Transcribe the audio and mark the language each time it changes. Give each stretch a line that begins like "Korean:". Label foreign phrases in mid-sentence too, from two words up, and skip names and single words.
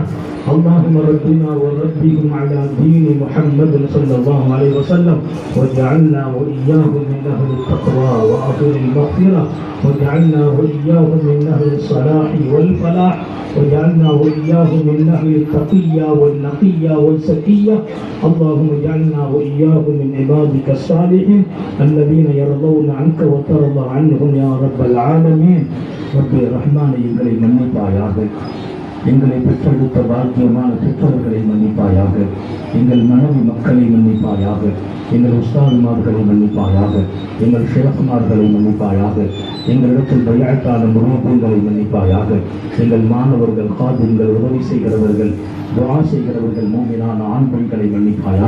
Arabic: اللهم ربنا وربهم على دين محمد صلى الله عليه وسلم واجعلنا وإياهم من أهل التقوى وأهل المغفرة واجعلنا وإياهم من أهل الصلاح والفلاح واجعلنا وإياهم من أهل التقية والنقية والزكية. اللهم اجعلنا وإياهم من عبادك الصالحين الذين يرضون عنك وترضى عنهم يا رب العالمين. رب الرحمن
Tamil: எங்களை மன்னிப்பாயாக, எங்களை பெற்றெடுத்த பாக்கியமான பெற்றோர்களை மன்னிப்பாயாக, எங்கள் மனைவி மக்களை மன்னிப்பாயாக, எங்கள் உஸ்தாதுமார்களை மன்னிப்பாயாக, எங்கள் ஷேഖ்மார்களை மன்னிப்பாயாக, எங்களிடத்தில் பைஅத்தான முரூபங்களை மன்னிப்பாயாக, எங்கள் மாணவர்கள் காதின்கள் உதவி செய்கிறவர்கள் துஆ செய்கிறவர்கள் மூமினான ஆண் பெண்களை மன்னிப்பாயாக.